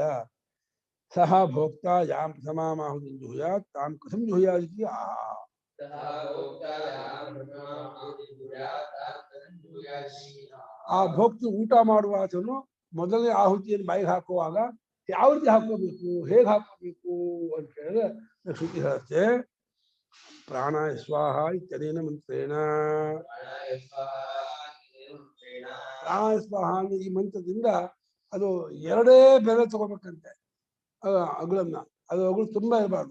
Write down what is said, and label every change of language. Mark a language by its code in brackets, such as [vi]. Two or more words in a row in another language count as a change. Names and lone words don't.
[sa] ಸಹ ಭೋಕ್ತ ಯಾಂ ಪ್ರಥಮಾಹುತಿಂ ಜುಹುಯಾತ್ ತಾಂ ಕಥಂ ಜುಹುಯಾತ್. [kn] ಆ ಭೋಕ್ತ ಊಟ ಮಾಡುವ ಆತನು ಮೊದಲನೇ ಆಹುತಿಯನ್ನು ಬಾಯಿಗೆ ಹಾಕುವಾಗ ಯಾವ ರೀತಿ ಹಾಕೋಬೇಕು, ಹೇಗೆ ಹಾಕೋಬೇಕು ಅಂತ ಹೇಳಿದ್ರೆ ಶ್ರುತಿ ಹೇಳುತ್ತೆ. [sa] ಪ್ರಾಣಾಯ ಸ್ವಾಹ ಇತ್ಯನೇನ ಮಂತ್ರೇಣ. ಪ್ರಾಣಾಯ ಸ್ವಾಹ [kn] ಅಂದ್ರೆ ಈ ಮಂತ್ರದಿಂದ ಅದು 2 ಬೆಲೆ ತಗೋಬೇಕಂತೆ ಅಗುಳನ್ನ. ಅದು ಅಗುಳು ತುಂಬಾ ಇರಬಾರ್ದು.